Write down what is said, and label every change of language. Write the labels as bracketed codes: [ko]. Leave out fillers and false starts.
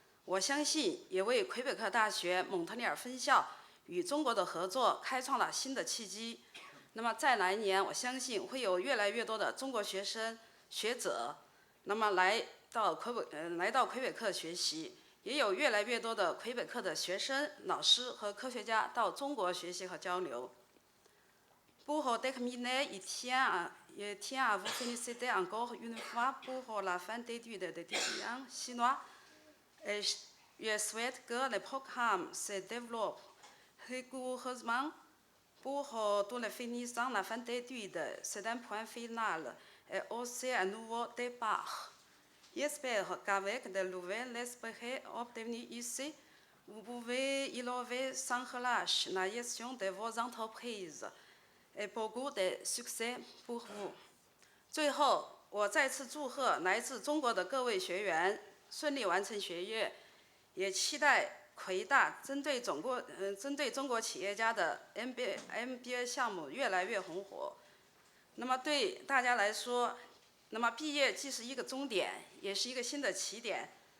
[zh] 我相信，也为魁北克大学蒙特利尔分校与中国的合作开创了新的契机。那么在来年，我相信会有越来越多的中国学生、学者，那么来到魁北克学习，也有越来越多的魁北克的学生、老师和科学家到中国学习和交流。 [fr] Pour terminer, il tient à vous féliciter encore une fois pour la fin d'études d'étudiants chinois. Et je souhaite que le programme se développe rigoureusement pour tous les finissants. La fin d'études, c'est un point final et aussi un nouveau départ. J'espère qu'avec de nouvelles expériences obtenues ici, vous pouvez innover sans relâche la gestion de vos entreprises. Et beaucoup de succès pour vous。 [zh] 最后，我再次祝贺来自中国的各位学员顺利完成学业，也期待魁大针对中国企业家的 MBA 项目越来越红火。那么对大家来说，那么毕业既是一个终点，也是一个新的起点。